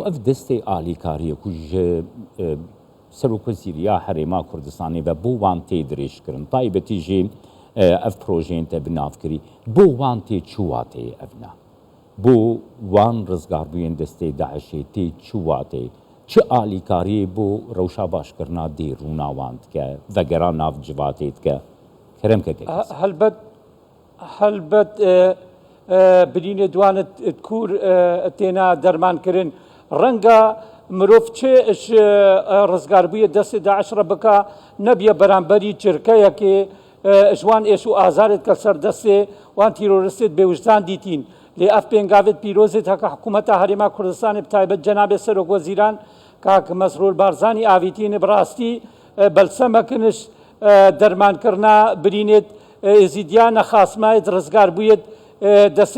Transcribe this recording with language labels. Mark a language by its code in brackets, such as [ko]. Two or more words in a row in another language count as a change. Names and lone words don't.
[ku] ev destê alîkariye ku ji Serokvezîriya Herêma Kurdistanê ve bo wan tê dirêjkirin taybetî jî ev projeyên te bi navkirî bo wan tê çûwa tê ev ne bo wan rizgarbûyên destê Daişê tê çûwa tê çi alîkariyê bo rewşa başkirina dêrûna wan dike vegera nav civatê dike keremkeke helbet birînê dwanet kûr têna dermankirin renga مرۆڤ چێ ڕزگاربوویە دەستی داعش ڕە بکە نەبیە بەرامبەری چرکەیەکێ ژوان ئێش و ئازارێت کە سەر دەستێ وان تیرۆریستێت بێوجدان دیتین لێ ئەف پێنگاوێت پیرۆزێت هەکە حکوومەتە هەرێما کوردستانی بتایبەت جەنابێ سەرۆک وەزیران کاک مەسرور بارزانی ئاویتینە بڕاستی بەلسەمەکنش دەرمانکردنا برینێت ئێزیدیان نەخاسمایت ڕزگار بوویت دەستێ